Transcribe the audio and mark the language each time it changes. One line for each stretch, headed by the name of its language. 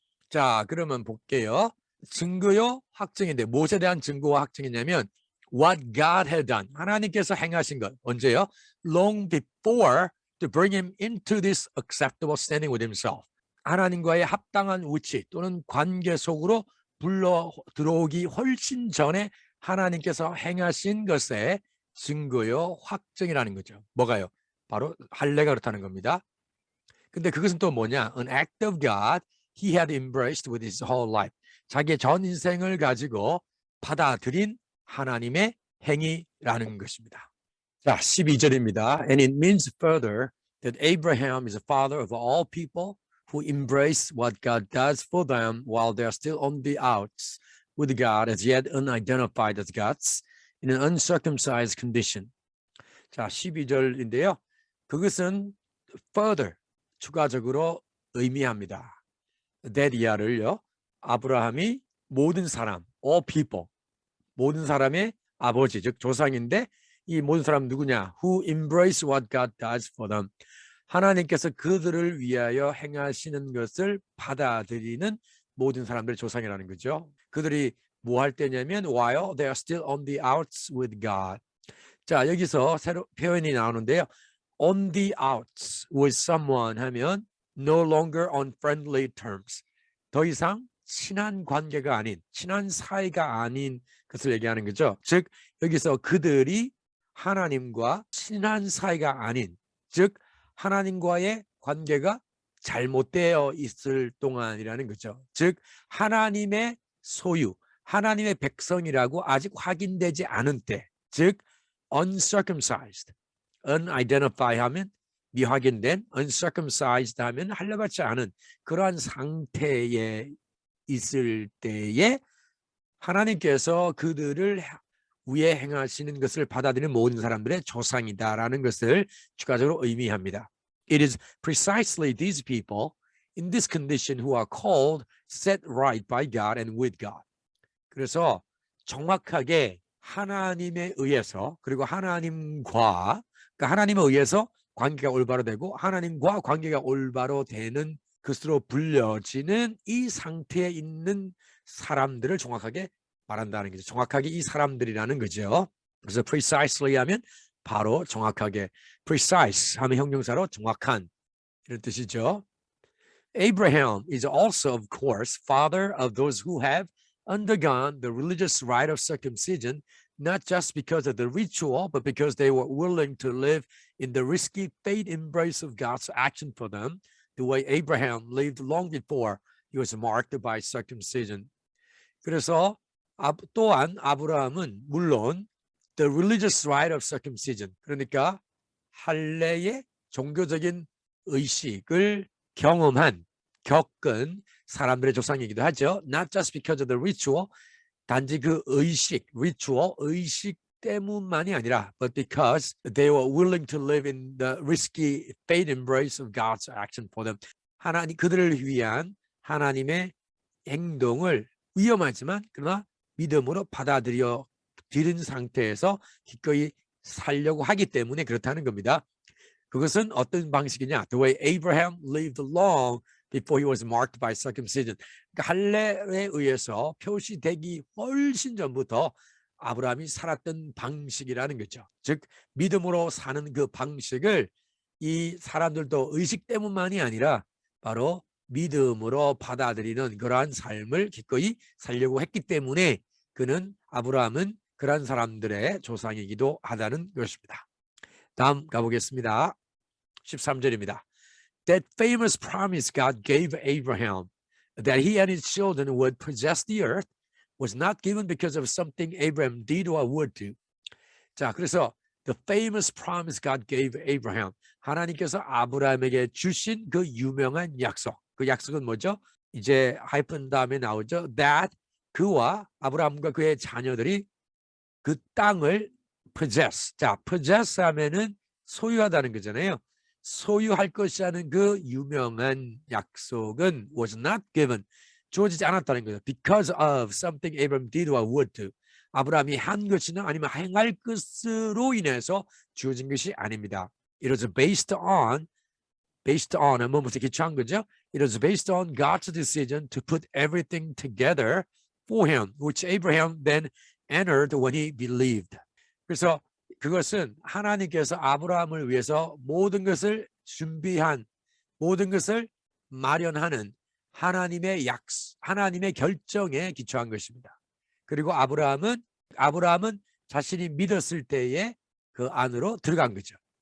Korean: 자, 그러면 볼게요. 증거요, 확증인데 무엇에 대한 증거와 확증이냐면
English: what God had done.
Korean: 하나님께서 행하신 것. 언제요?
English: Long before to bring him into this acceptable standing with himself.
Korean: 하나님과의 합당한 위치 또는 관계 속으로 불러 들어오기 훨씬 전에 하나님께서 행하신 것의 증거요, 확증이라는 거죠. 뭐가요? 바로 할례가 그렇다는 겁니다. 근데 그것은 또 뭐냐?
English: An act of God he had embraced with his whole life.
Korean: 자기의 전 인생을 가지고 받아들인 하나님의 행위라는 것입니다. 자, 12절입니다.
English: And it means further that Abraham is a father of all people who embrace what God does for them while they are still on the outs with God as yet unidentified as gods in an uncircumcised condition.
Korean: 자, 12절인데요. 그것은 further, 추가적으로 의미합니다. that 이하를요. 아브라함이 모든 사람,
English: all people,
Korean: 모든 사람의 아버지, 즉 조상인데 이 모든 사람 누구냐?
English: Who embrace what God does for them.
Korean: 하나님께서 그들을 위하여 행하시는 것을 받아들이는 모든 사람들의 조상이라는 거죠. 그들이 뭐 할 때냐면
English: while they are still on the outs with God.
Korean: 자, 여기서 새로 표현이 나오는데요.
English: On the outs with someone
Korean: 하면
English: no longer on friendly terms.
Korean: 더 이상 친한 관계가 아닌, 친한 사이가 아닌 것을 얘기하는 거죠. 즉 여기서 그들이 하나님과 친한 사이가 아닌, 즉 하나님과의 관계가 잘못되어 있을 동안이라는 거죠. 즉 하나님의 소유, 하나님의 백성이라고 아직 확인되지 않은 때, 즉 uncircumcised, unidentified 하면 미확인된, uncircumcised 하면 할례받지 않은 그러한 상태에 있을 때에 하나님께서 그들을 위에 행하시는 것을 받아들이는 모든 사람들의 조상이다라는 것을 추가적으로 의미합니다.
English: It is precisely these people in this condition who are called set right by God and with God.
Korean: 그래서 정확하게 하나님에 의해서 그리고 하나님과 그러니까 하나님에 의해서 관계가 올바로 되고 하나님과 관계가 올바로 되는 것으로 불려지는 이 상태에 있는 사람들을 정확하게 말한다는 거죠. 정확하게 이 사람들이라는 거죠. 그래서 precisely 하면 바로 정확하게, precise 하면 형용사로 정확한 이런 뜻이죠.
English: Abraham is also, of course, father of those who have undergone the religious rite of circumcision, not just because of the ritual, but because they were willing to live in the risky faith embrace of God's action for them, the way Abraham lived long before he was marked by circumcision.
Korean: 그래서 또한 아브라함은 물론
English: the religious rite of circumcision,
Korean: 그러니까 할례의 종교적인 의식을 겪은 사람들의 조상이기도 하죠.
English: Not just because of the ritual,
Korean: 단지 그 의식, 의식 때문만이 아니라
English: but because they were willing to live in the risky faith embrace of God's action for them.
Korean: 그들을 위한 하나님의 행동을 위험하지만 그러나 믿음으로 받아들여 들은 상태에서 기꺼이 살려고 하기 때문에 그렇다는 겁니다. 그것은 어떤 방식이냐?
English: The way Abraham lived long before he was marked by circumcision.
Korean: 그러니까 할례에 의해서 표시되기 훨씬 전부터 아브라함이 살았던 방식이라는 거죠. 즉 믿음으로 사는 그 방식을 이 사람들도 의식 때문만이 아니라 바로 믿음으로 받아들이는 그러한 삶을 기꺼이 살려고 했기 때문에 아브라함은 그러한 사람들의 조상이기도 하다는 것입니다. 다음 가보겠습니다. 13절입니다.
English: That famous promise God gave Abraham that he and his children would possess the earth was not given because of something Abraham did or would do.
Korean: 자, 그래서
English: the famous promise God gave Abraham,
Korean: 하나님께서 아브라함에게 주신 그 유명한 약속. 그 약속은 뭐죠? 이제 하이픈 다음에 나오죠. That 그와 아브라함과 그의 자녀들이 그 땅을 possess. 자, possess 하면은 소유하다는 거잖아요. 소유할 것이라는 그 유명한 약속은
English: was not given.
Korean: 주어지지 않았다는 거죠.
English: Because of something Abraham did or would do.
Korean: 아브라함이 한 것이나 아니면 행할 것으로 인해서 주어진 것이 아닙니다.
English: It was based on
Korean: 뭐부터 기초한 거죠.
English: It was based on God's decision to put everything together for him, which Abraham then entered when he believed.
Korean: 그래서 그것은 하나님께서 아브라함을 위해서 모든 것을 준비한, 모든 것을 마련하는 하나님의 결정에 기초한 것입니다. 그리고 아브라함은 자신이 믿었을 때에 그 안으로 들어간 거죠.